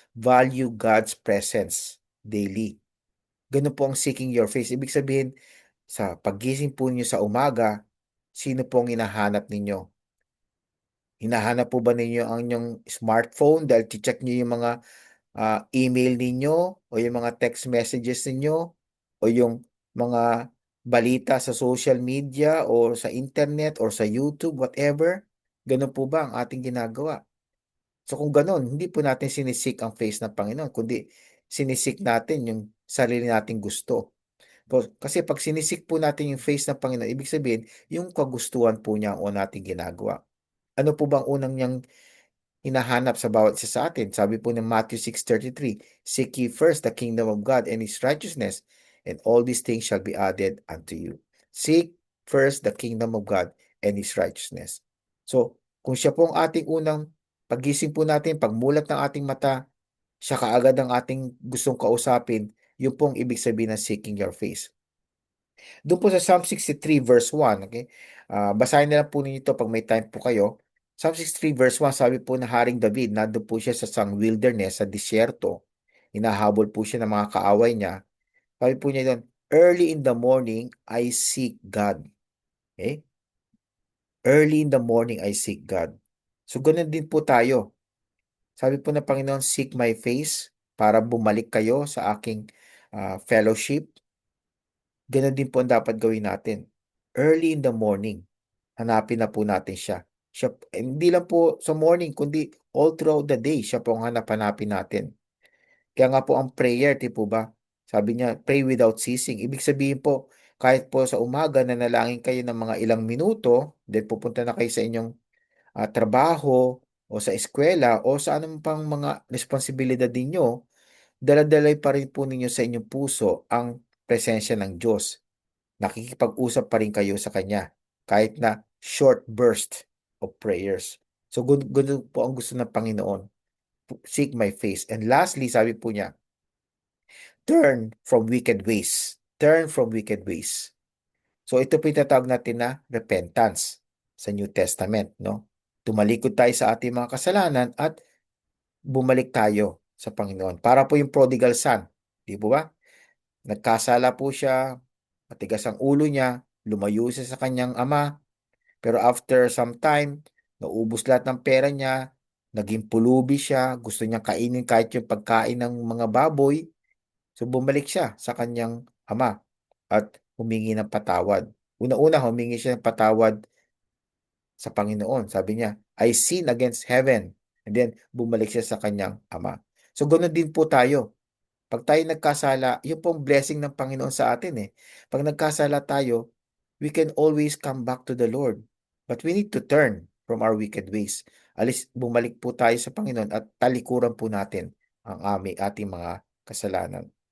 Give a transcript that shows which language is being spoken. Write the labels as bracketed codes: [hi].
[en] Value God's presence daily. [tl] Ganun po ang [en] seeking your face. [tl] Ibig sabihin, sa paggising po niyo sa umaga, sino po ang hinahanap ninyo? Hinahanap po ba ninyo ang inyong smartphone dahil check niyo yung mga email ninyo o yung mga text messages ninyo o yung mga balita sa social media o sa internet or sa YouTube, whatever? Ganun po ba ang ating ginagawa? So kung ganun, hindi po natin sinisik ang face ng Panginoon, kundi sinisik natin yung sarili nating gusto. Kasi pag sinisik po natin yung face ng Panginoon, ibig sabihin, yung kagustuhan po niya o nating ginagawa. Ano po bang unang niyang hinahanap sa bawat isa sa atin? Sabi po ng [en] Matthew 6:33, seek ye first the kingdom of God and His righteousness, and all these things shall be added unto you. Seek first the kingdom of God and His righteousness. [tl] So, kung siya po ang ating unang pagising po natin, pagmulat ng ating mata, siya kaagad ang ating gustong kausapin, yun pong ibig sabihin ng [en] seeking your face. [tl] Doon po sa Psalm 63 verse 1, okay? Basahin na lang po ninyo ito pag may time po kayo. Psalm 63 verse 1, sabi po na Haring David, nandun po siya sa sang wilderness, sa disyerto. Hinahabol po siya ng mga kaaway niya. Sabi po niya doon, [en] early in the morning, I seek God. Okay? Early in the morning, I seek God. [tl] So, ganun din po tayo. Sabi po ng Panginoon, [en] seek my face [tl] para bumalik kayo sa aking fellowship. Ganun din po ang dapat gawin natin. [en] Early in the morning, [tl] hanapin na po natin siya. Hindi lang po sa morning, kundi [en] all throughout the day, [tl] siya po ang hanapin natin. Kaya nga po ang prayer, di po ba? Sabi niya, [en] pray without ceasing. [tl] Ibig sabihin po, kahit po sa umaga, nanalangin kayo ng mga ilang minuto, then pupunta na kayo sa inyong trabaho, o sa eskwela, o sa anong pang mga responsibilidad ninyo, daladalay pa rin po ninyo sa inyong puso ang presensya ng Diyos. Nakikipag-usap pa rin kayo sa Kanya kahit na [en] short burst of prayers. [tl] So, ganun po ang gusto ng Panginoon. [en] Seek my face. And lastly, [tl] sabi po niya, [en] turn from wicked ways. Turn from wicked ways. [tl] So, ito po yung tatawag natin na repentance sa New Testament, no? Tumalikod tayo sa ating mga kasalanan at bumalik tayo sa Panginoon. Para po yung prodigal son, di po ba? Nagkasala po siya, matigas ang ulo niya, lumayo siya sa kanyang ama, pero [en] after some time, [tl] naubos lahat ng pera niya, naging pulubi siya, gusto niyang kainin kahit yung pagkain ng mga baboy, so bumalik siya sa kanyang ama at humingi ng patawad. Una-una, humingi siya ng patawad sa Panginoon. Sabi niya, [en] I sin against heaven. [tl] And then, bumalik siya sa kanyang ama. So, ganoon din po tayo. Pag tayo nagkasala, yun pong blessing ng Panginoon sa atin eh. Pag nagkasala tayo, [en] we can always come back to the Lord. But we need to turn from our wicked ways. [tl] Bumalik po tayo sa Panginoon at talikuran po natin ang ating mga kasalanan.